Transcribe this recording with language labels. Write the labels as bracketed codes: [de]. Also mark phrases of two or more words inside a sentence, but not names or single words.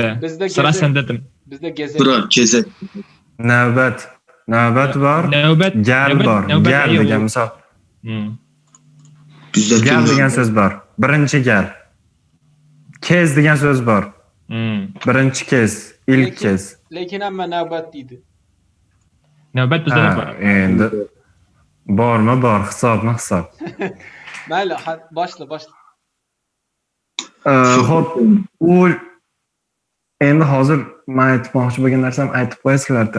[uz] Sira senda dedim. Bizda gezek. [tk] Bura gezek. [uz] Navbat bor. Gal bor. Gal degan misol. Bizda Gal degan so'z bor. Birinchi gal. Kez degan so'z bor. Birinchi kez, ilk kez. Lekin hamma navbat deydi. Navbat bizda bor. Endi bormi bor, hisobmi hisob. Mayli, boshla. Xo'p, u endi hozir men aytmoqchi bo'lgan narsam aytib qo'yasizlar-da.